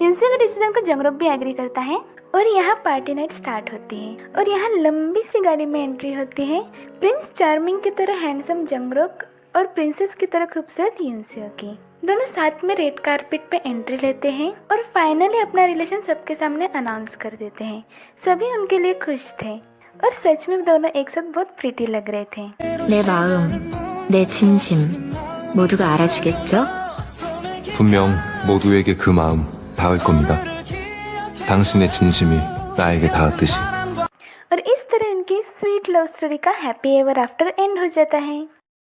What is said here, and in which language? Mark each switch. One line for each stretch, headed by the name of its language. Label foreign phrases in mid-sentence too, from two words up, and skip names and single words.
Hindi: यूनसू के डिसीजन को जंगरोक भी एग्री करता है और यहाँ
English: party night start
Hindi: होती है और यहाँ लंबी सी गाड़ी में एंट्री होती है
English: prince charming
Hindi: की तरह हैंडसम जंगरोक और प्रिंसेस की तरह खूबसूरत यूनसू की। दोनों साथ में
English: red carpet
Hindi: पे एंट्री लेते हैं और फाइनली अपना रिलेशन सबके सामने अनाउंस कर देते हैं। सभी उनके लिए खुश थे और सच में दोनों एक साथ बहुत प्रीटी लग रहे थे।
Korean: 내 마음, 내 진심 모두가 알아주겠죠? 분명 모두에게 그 마음 닿을 겁니다. 당신의 진심이 나에게 닿았듯이.
Hindi: और इस तरह उनकी
English: sweet love story
Hindi: का
English: happy ever after end
Hindi: हो जाता है।